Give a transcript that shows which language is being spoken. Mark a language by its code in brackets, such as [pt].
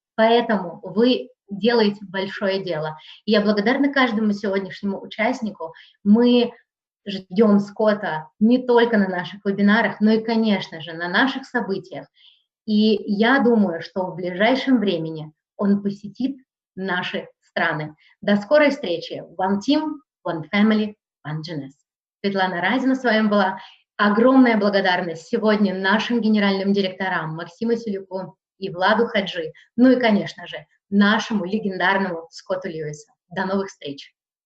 [ru] Поэтому вы делаете большое дело. И я благодарна каждому сегодняшнему участнику. Мы ждем Скотта не только на наших вебинарах, но и, конечно же, на наших событиях. И я думаю, что в ближайшем времени он посетит наши страны. До скорой встречи. [en] One team, one family, one Jeunesse. [ru] Светлана Разина с вами была. Огромная благодарность сегодня нашим генеральным директорам Максиму Селюку и Владу Хаджи, ну и, конечно же, нашему легендарному Скотту Льюису. До новых встреч!